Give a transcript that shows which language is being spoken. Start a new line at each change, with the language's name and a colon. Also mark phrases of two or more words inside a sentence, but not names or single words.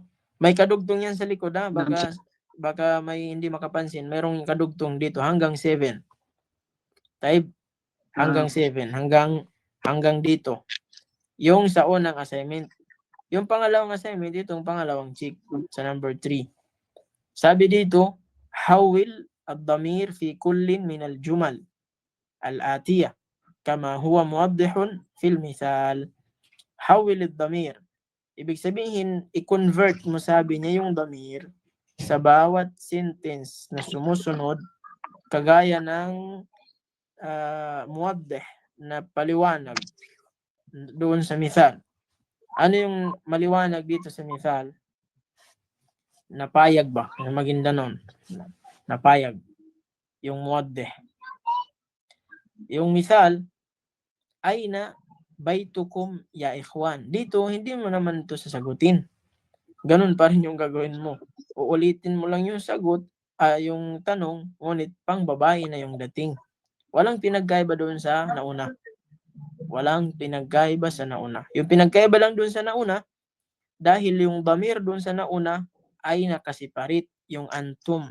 Filipino: May kadugtong yan sa likod baka may hindi makapansin. Mayroong kadugtong dito hanggang 7. Hanggang 7. Hanggang dito. Yung sa unang assignment. Yung pangalawang assignment, itong pangalawang check sa number 3. Sabi dito,
Arabic: حول الضمير في كل من الجمل الآتية كما هو موضح في المثال. حول الضمير.
Filipino: Ibig sabihin, i-convert mo, sabi niya, yung damir sa bawat sentence na sumusunod kagaya ng muwaddih na paliwanag doon sa misal. Ano yung maliwanag dito sa misal? Napayag ba? Na Maguindanon. Napayag. Yung muwaddih. Yung misal, ay na
Arabic: بيتكم يا إخوان.
Filipino: Dito, hindi mo naman ito sasagutin. Ganun pa rin yung gagawin mo. Uulitin mo lang yung sagot, yung tanong, ngunit pang babae na yung dating. Walang pinagkaiba doon sa nauna. Walang pinagkaiba sa nauna. Yung pinagkaiba lang doon sa nauna, dahil yung damir doon sa nauna ay nakasiparit, yung antum.